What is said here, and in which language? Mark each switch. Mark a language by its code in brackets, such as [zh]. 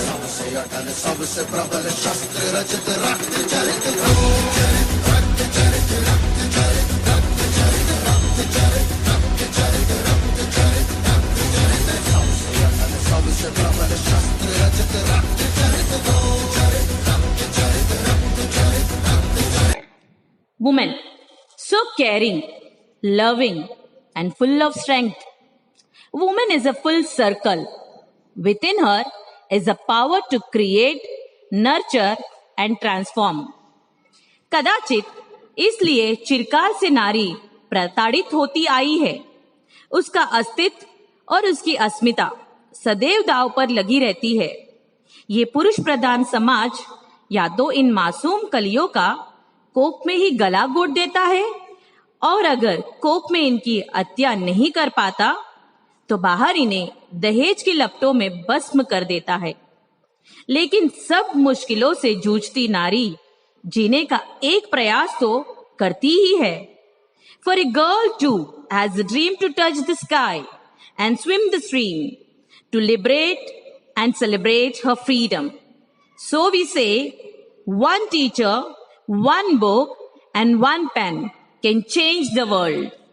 [hi] सबसे अटल सबसे प्रबल शस्त्र रचित रक्त चरित रक्त चरित रक्त चरित रक्त चरित रक्त चरित रक्त चरित रक्त चरित रक्त चरित सबसे अटल सबसे प्रबल शस्त्र रचित रक्त चरित चरित रक्त चरित रक्त चरित रक्त चरित। [en] Woman, so caring, loving, and full of strength. Woman is a full circle. Within her is a power to create, nurture, and transform. [hi] कदाचित इसलिए चिरकाल से नारी प्रताड़ित होती आई है। उसका अस्तित्व और उसकी अस्मिता सदैव दांव पर लगी रहती है। ये पुरुष प्रधान समाज या तो इन मासूम कलियों का कोख में ही गला घोट देता है, और अगर कोख में इनकी हत्या नहीं कर पाता तो बाहर इन्हें दहेज की लपटों में भस्म कर देता है। लेकिन सब मुश्किलों से जूझती नारी जीने का एक प्रयास तो करती ही है। [en] For a girl too has a dream to touch the sky and swim the stream, to liberate and celebrate her freedom. So we say, one teacher, one book, and one pen can change the world.